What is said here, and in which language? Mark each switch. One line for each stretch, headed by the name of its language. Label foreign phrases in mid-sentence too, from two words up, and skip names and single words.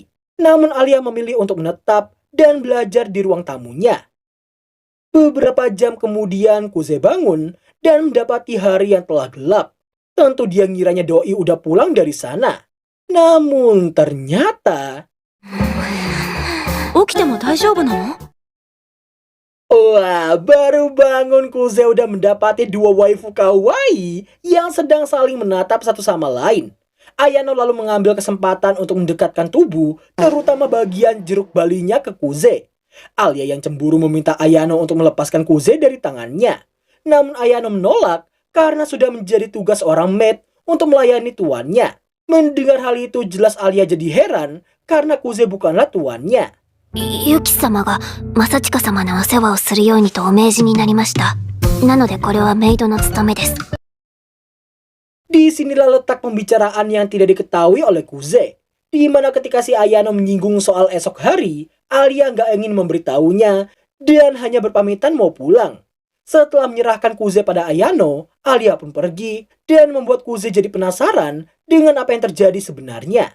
Indonesian: Namun Alia memilih untuk menetap dan belajar di ruang tamunya. Beberapa jam kemudian Kuze bangun dan mendapati hari yang telah gelap. Tentu dia ngiranya doi udah pulang dari sana. Namun ternyata...
Japanese: 起きても大丈夫なの？
Indonesian: Wah, baru bangun Kuze udah mendapati dua waifu kawaii yang sedang saling menatap satu sama lain. Ayano lalu mengambil kesempatan untuk mendekatkan tubuh, terutama bagian jeruk balinya ke Kuze. Alia yang cemburu meminta Ayano untuk melepaskan Kuze dari tangannya. Namun Ayano menolak karena sudah menjadi tugas orang maid untuk melayani tuannya. Mendengar hal itu jelas Alia jadi heran karena Kuze bukanlah tuannya.
Japanese: ユキ様が正親様のお世話をするようにとお命じになりました。なのでこれはメイドの務めです。
Indonesian: Disinilah letak pembicaraan yang tidak diketahui oleh Kuze. Di mana ketika si Ayano menyinggung soal esok hari, Alia nggak ingin memberitahunya dan hanya berpamitan mau pulang. Setelah menyerahkan Kuze pada Ayano, Alia pun pergi dan membuat Kuze jadi penasaran dengan apa yang terjadi sebenarnya.